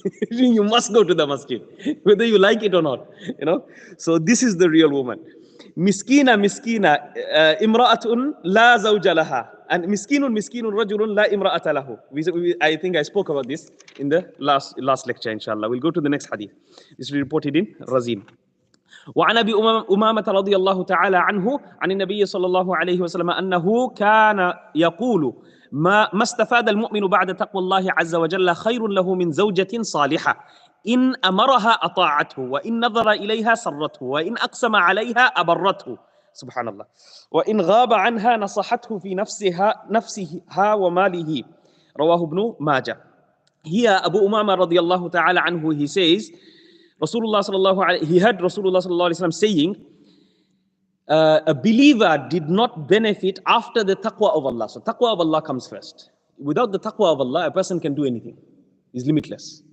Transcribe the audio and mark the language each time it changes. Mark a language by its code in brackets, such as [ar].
[en] You must go to the masjid, whether you like it or not. So this is the real woman. [ar] Miskina, imra'atun la zawja laha. [en] And [ar] miskinun rajulun la imra'ata lahu. [en] I think I spoke about this in the last lecture, inshallah. We'll go to the next hadith. This is reported in Razim. [ar] وعن أبي أمامة رضي الله تعالى عنه عن النبي صلى الله عليه وسلم أنه كان يقول ما استفاد المؤمن بعد تقوى الله عز وجل خير له من زوجة صالحة إن أمرها أطاعته وإن نظر إليها سرته وإن أقسم عليها أبرته سبحان الله وإن غاب عنها نصحته في نفسها وماله رواه ابن ماجه. [en] Here Abu Umama [ar] رضي الله تعالى عنه, [en] he says, he heard Rasulullah sallallahu alaihi wasallam saying, a believer did not benefit after the taqwa of Allah. So taqwa of Allah comes first. Without the taqwa of Allah, a person can do anything. He's limitless.